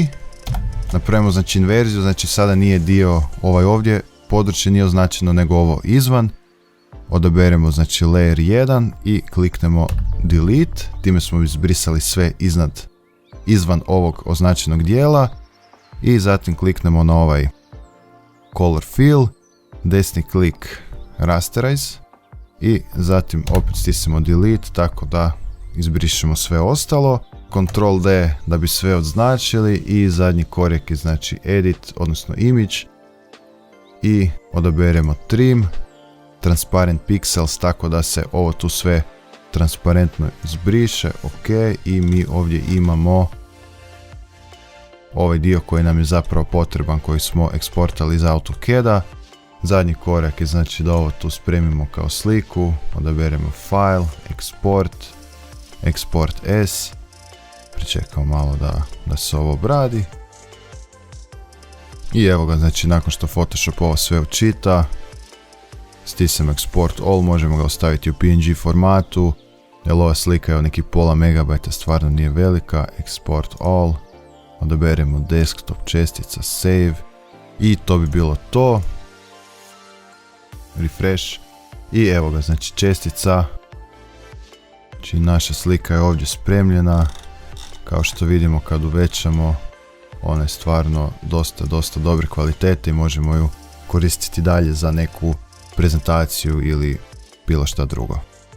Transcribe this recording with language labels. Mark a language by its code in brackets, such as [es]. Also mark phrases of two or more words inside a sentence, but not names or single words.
[hr] Napravimo znači inverziju, znači sada nije dio ovaj ovdje, područje nije označeno nego ovo izvan. Odaberemo znači layer 1 i kliknemo delete, time smo izbrisali sve izvan ovog označenog dijela i zatim kliknemo na ovaj color fill, desni klik rasterize i zatim opet stisnemo delete tako da izbrišemo sve ostalo. [en] Ctrl D [hr] da bi sve označili i zadnji korak je znači edit odnosno image i odaberemo trim, [en] transparent pixels [hr] tako da se ovo tu sve transparentno izbriše, ok, i mi ovdje imamo ovaj dio koji nam je zapravo potreban, koji smo eksportali iz AutoCAD-a. Zadnji korak je znači da ovo tu spremimo kao sliku, odaberemo file, [en] export as, [hr] pričekamo malo da se ovo obradi. I evo ga, znači nakon što Photoshop ovo sve učita, stisnemo [en] export all, [hr] možemo ga ostaviti u PNG formatu, jer ova slika je neki pola megabajta, stvarno nije velika. [en] Export all, [hr] odaberemo desktop, čestica, save i to bi bilo to. Refresh i evo ga, znači čestica, znači naša slika je ovdje spremljena. Kao što vidimo kad uvećamo, ona je stvarno dosta dobre kvalitete i možemo ju koristiti dalje za neku prezentaciju ili bilo šta drugo.